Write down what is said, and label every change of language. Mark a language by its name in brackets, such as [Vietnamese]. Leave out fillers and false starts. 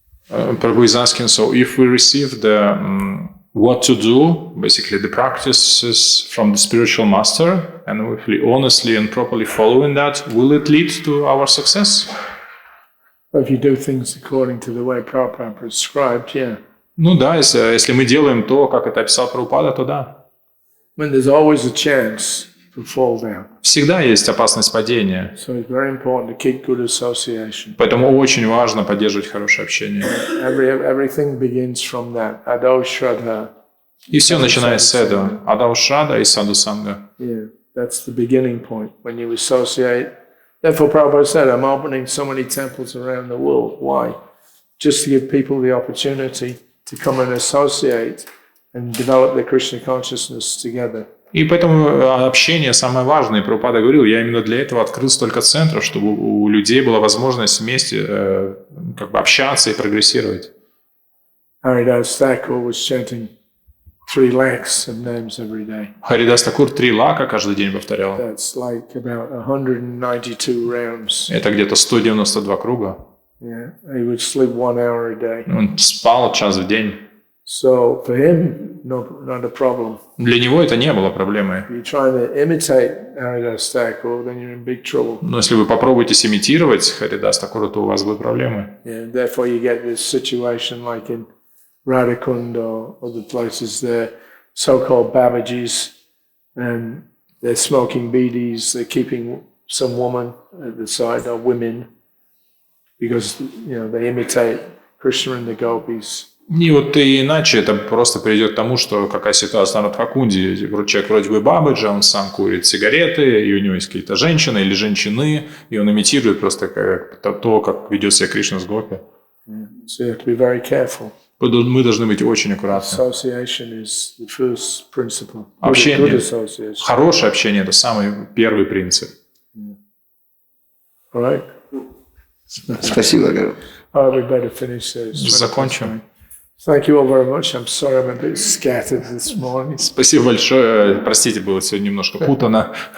[English] Prabhu is asking, so if we receive the what to do, basically the practices from the spiritual master, and if we honestly and properly follow in that, will it lead to our success? If you do things according to the way Prabhupada prescribed, yeah. [Russian] Ну да, если мы делаем то, как это описал Прабхупада, то да. [English] When there's always a chance to fall down. [Russian] Всегда есть опасность падения. [English] So it's very important to keep good association. [Russian] Поэтому очень важно поддерживать хорошее общение. [English] Everything begins from that. [Sanskrit] Ado Shraddha. [Russian] И все начинается с этого. Адау Шрада и Саду Санга. [English] Yeah, that's the beginning point. When you associate. Therefore, Prabhupada said, I'm opening so many temples around the world. Why? Just to give people the opportunity to come and associate and develop their Krishna consciousness together. [Russian] И поэтому общение самое важное. И Прабхупада говорил, я именно для этого открыл столько центров, чтобы у людей была возможность вместе общаться и прогрессировать. [English] Хари Thakur was chanting 3 lakhs of names every day. [Russian] Харидас Такур 3 лака каждый день повторял. [English] That's like about 192 rounds. [Russian] Это где-то 192 круга. [English] Yeah, he would sleep 1 hour a day. [Russian] Он спал час в день. [English] So for him, not a problem. [Russian] Для него это не было проблемой. [English] If you're trying to imitate Haridas Thakur, then you're in big trouble. [Russian] Но если вы попробуете имитировать Харидас Такура, то у вас будут проблемы. [English] Yeah, therefore you get this situation like in Radhakund or other places, they're so-called Babajis, and they're smoking beedis, they're keeping some woman at the side, or women, because, they imitate Krishna and the gopis. [Russian] И вот иначе это просто приведет к тому, что какая ситуация на Радхакунде. Человек вроде бы Бабаджа, он сам курит сигареты, и у него есть какие-то женщины или женщины, и он имитирует просто то, как ведет себя Кришна с гопи. [English] So you have to be very careful. [Russian] Мы должны быть очень аккуратны. [English] Association is the first principle. [Russian] Общение, [English] Good association. [Russian] хорошее общение – это самый первый принцип. [English] All right. [Russian] Спасибо, Гару. [English] We better finish this. [Russian] Закончим. [English] Thank you all very much. I'm sorry I'm a bit scattered this morning. [Russian] Спасибо большое. Простите, было сегодня немножко путано.